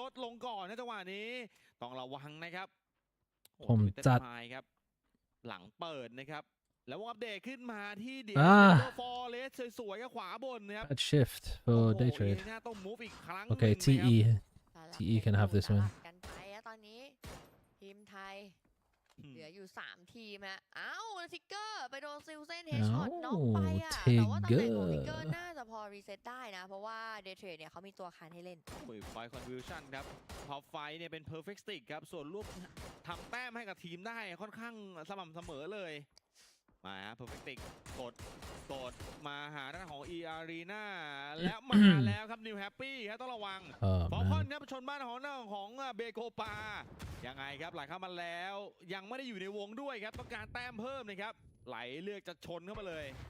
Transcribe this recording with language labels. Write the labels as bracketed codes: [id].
[th] ลดลงก่อนนะจังหวะนี้ต้องระวังนะครับ ผมจัด ครับหลังเปิดนะครับแล้วอัปเดตขึ้นมาที่เดียวฟอร์เรสสวยๆกับขวาบนนะครับ [en] Bad shift for day trade [th] ต้องมูฟอีกครั้ง [en] Okay TE can have this one [th] กันไปตอนนี้ทีมไทยเหลืออยู่3ทีมฮะเอ้าทิกเกอร์ไปโดนซิลเซนเฮดช็อตน็อกไปอ่ะแต่ว่าตำแหน่งของทิกเกอร์น่าจะพอรีเซ็ตได้นะเพราะว่าเดย์เทรดเนี่ยเขามีตัวคันให้เล่น ไฟคอนวิวชั่นครับท็อปไฟเนี่ยเป็นเพอร์เฟกต์สติกครับส่วนรูปทำแต้มให้กับทีมได้ค่อนข้างสม่ำเสมอเลยมาฮะเพอร์เฟกต์สติกกดมาหาด้านของ Arena และมาแล้วครับนิวแฮปปี้ครับต้องระวังฟอลคอนครับชนบ้านของเบโกปายังไงครับไหลเข้ามาแล้วยังไม่ได้อยู่ในวงด้วยครับต้องการแต้มเพิ่มนะครับไหลเลือกจะชนเข้ามาเลย